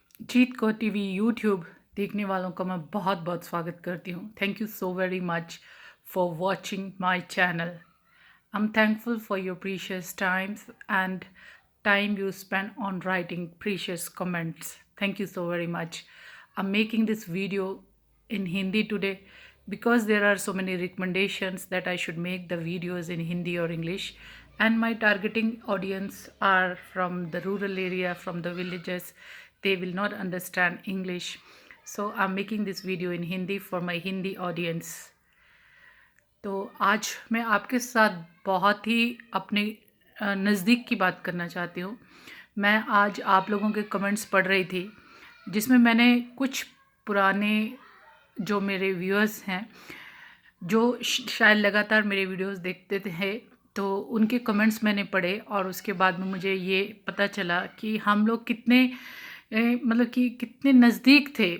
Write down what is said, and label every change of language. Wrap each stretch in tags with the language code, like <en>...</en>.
<hi>जीत को TV YouTube देखने वालों का मैं बहुत बहुत स्वागत करती हूँ।</hi> <en>Thank you so very much for watching my channel. I am thankful for your precious times and time you spend on writing precious comments. Thank you so very much. I'm making this video in Hindi today because there are so many recommendations that I should make the videos in Hindi or English, and my targeting audience are from the rural area, from the villages. They will not understand English, so I'm making this video in Hindi for my Hindi audience.</en> <hi>तो आज मैं आपके साथ बहुत ही अपने नज़दीक की बात करना चाहती हूँ। मैं आज आप लोगों के कमेंट्स पढ़ रही थी, जिसमें मैंने कुछ पुराने जो मेरे व्यूअर्स हैं, जो शायद लगातार मेरे वीडियोस देखते थे, तो उनके कमेंट्स मैंने पढ़े और उसके बाद में मुझे ये पता चला कि हम लोग कितने मतलब कि कितने नज़दीक थे।</hi>